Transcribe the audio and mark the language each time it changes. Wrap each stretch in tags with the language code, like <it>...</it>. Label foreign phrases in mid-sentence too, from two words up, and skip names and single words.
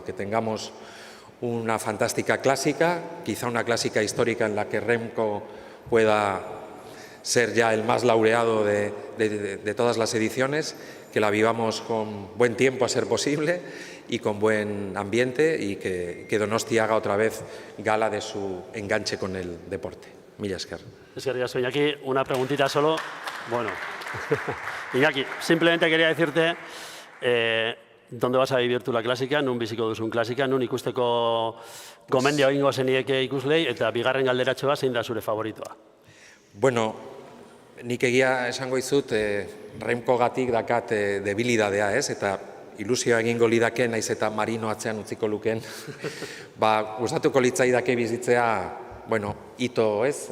<es>Que tengamos una fantástica clásica, quizá una clásica histórica en la que Remco pueda ser ya el más laureado de todas las ediciones, que la vivamos con buen tiempo a ser posible y con buen ambiente, y que Donosti haga otra vez gala de su enganche con el deporte.</es> <eu>Mila esker. Iñaki,</eu> <es>una preguntita solo. Bueno, Iñaki, simplemente quería decirte ¿dónde vas a vivir tú la clásica?</es> <eu>Nun biziko duzun clásica, nun ikusteko gomendio egingo zenieke ikuslei, eta bigarren galderatxoa zein da zure favoritoa? Bueno, nik egia esango izut, Remco gatik dakat debilidadea, ez? Eta ilusioa egingo lidake, naiz eta Marino atzean utziko luken, gustatuko litzaidake bizitzea, ito, ez?</eu>